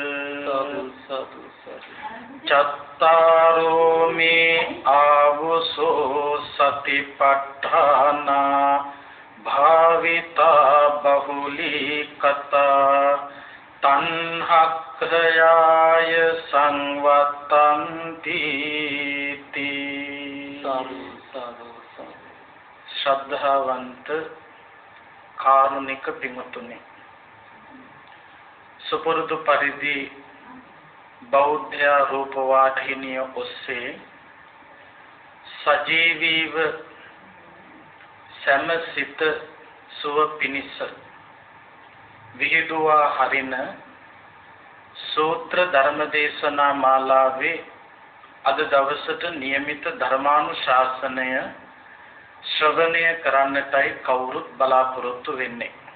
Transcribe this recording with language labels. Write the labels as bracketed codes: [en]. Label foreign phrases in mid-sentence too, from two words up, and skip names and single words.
[pi] cattaro me avuso satipatthana bhavita bahuli kata tanhakrayaya samvattanti ti. [si] ශ්‍රද්ධාවන්ත කාරුණික පින්වතුනි, සුපුරුදු පරිදි බෞද්ධ රූපවාහිනිය ඔස්සේ සජීවීව සමසිත සුව පිනිස විහිදුවා හරින සූත්‍ර ධර්මදේශනා මාලාවේ අද දවසට નિયમિત ධර්මානුශාසනය ශ්‍රවණය කරන්නටයි කවුරුත් බලාපොරොත්තු වෙන්නේ.